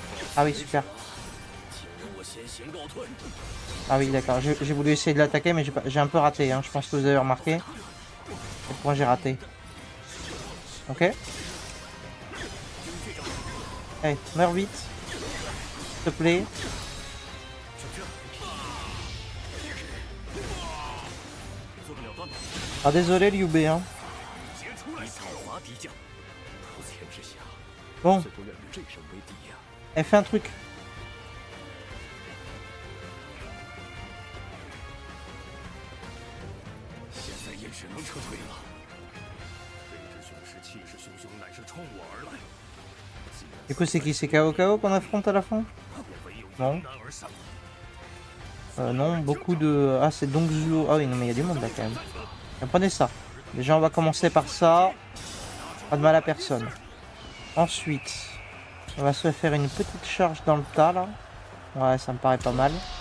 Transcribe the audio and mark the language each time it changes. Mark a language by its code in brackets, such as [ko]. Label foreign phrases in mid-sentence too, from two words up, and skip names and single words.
[fr] Ah oui, super. [zh] 请容我先行告退。 [fr] Ah oui, d'accord. J'ai voulu essayer de l'attaquer, mais j'ai un peu raté. Hein. Je pense que vous avez remarqué. À quel point j'ai raté. Ok. Allez, meurs vite. S'il te plaît. Ah désolé Liu Bei, hein. [zh] 以讨伐敌将，不前之下， [fr] Bon, [zh] 虽不愿与这声为敌呀。 [fr] elle fait un truc. [zh] 现在也只能撤退了。这只雄狮气势汹汹，乃是冲我而来。 [fr] Du coup, c'est qui? C'est KO KO qu'on affronte à la fin? [zh] 唯有 [fr] Non. [zh] 迎难而上。 [fr] Non, beaucoup de... Ah, c'est Dongzhuo. Ah oui, non, mais il y a du monde là quand même. Bien, prenez ça. Déjà, on va commencer par ça. Pas de mal à personne. Ensuite, on va se faire une petite charge dans le tas là. Ouais, ça me paraît pas mal.